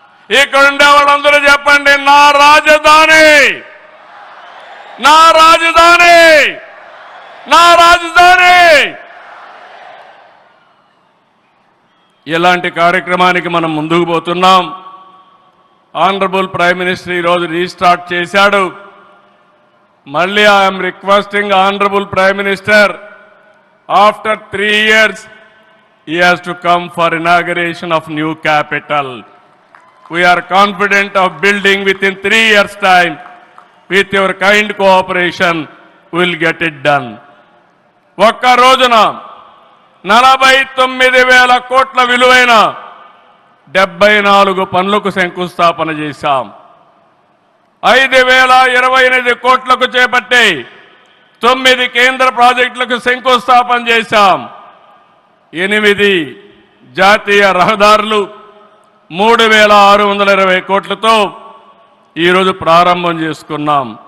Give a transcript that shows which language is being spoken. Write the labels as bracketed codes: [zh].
[te] ఇక్కడ ఉండే వాళ్ళందరూ చెప్పండి, నా రాజధాని, నా రాజధాని, నా రాజధాని. ఇలాంటి కార్యక్రమానికి మనం ముందుకు పోతున్నాం. ఆనరబుల్ ప్రైమ్ మినిస్టర్ ఈరోజు రీస్టార్ట్ చేశాడు. [en] మళ్ళీ I'm requesting honourable prime minister, after 3 years he has to come for inauguration of new capital. We are confident of building within 3 years time. With your kind cooperation we will get it done. [te] ఒక్క రోజున 49,000 కోట్ల విలువైన 74 పనులకు శంకుస్థాపన చేశాం. 5,028 కోట్లకు చేపట్టి 9 కేంద్ర ప్రాజెక్టులకు శంకుస్థాపన చేశాం. 8 జాతీయ రహదారులు 3,620 కోట్లతో ఈరోజు ప్రారంభం చేసుకున్నాం.